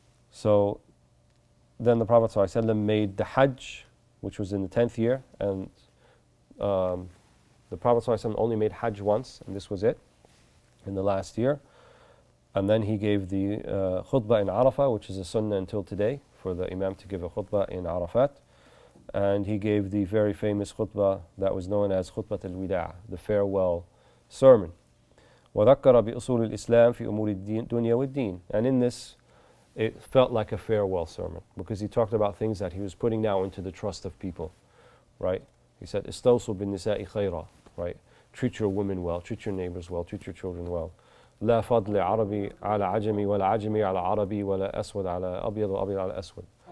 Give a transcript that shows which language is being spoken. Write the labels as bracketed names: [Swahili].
[English] So then the Prophet ﷺ made the Hajj, which was in the 10th year, and the Prophet ﷺ only made Hajj once, and this was it, in the last year. And then he gave the khutbah in Arafah, which is a sunnah until today, for the Imam to give a khutbah in Arafat. And he gave the very famous khutbah that was known as Khutbat al-Wida', the farewell sermon. [Arabic] وذكر بأصول الإسلام في أمور الدنيا والدين. [English] And in this, it felt like a farewell sermon, because he talked about things that he was putting now into the trust of people, right? He said, [Arabic] استوصوا بالنساء خيرا, [English] right? Treat your women well, treat your neighbors well, treat your children well. [Arabic] لا فضل عربي على عجمي ولا عجمي على عربي ولا أسود على أبيض وأبيض على أسود.